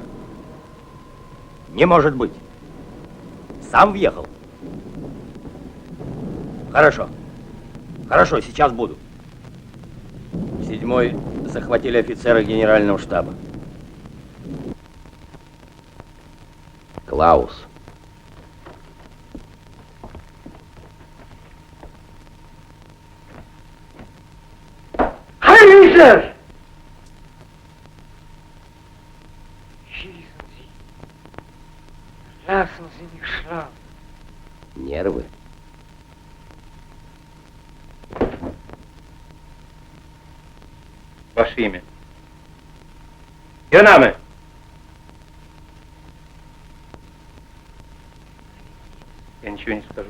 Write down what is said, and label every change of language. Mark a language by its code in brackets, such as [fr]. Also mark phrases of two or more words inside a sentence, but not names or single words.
[ru] Не может быть. Сам въехал? Хорошо, сейчас буду. 7-й захватили офицеры генерального штаба. Клаус. [de] Heiser! Schießen Sie. Lassen Sie mich schlafen. [ru] Нервы. Ваше имя. Юнаме! Я ничего не скажу.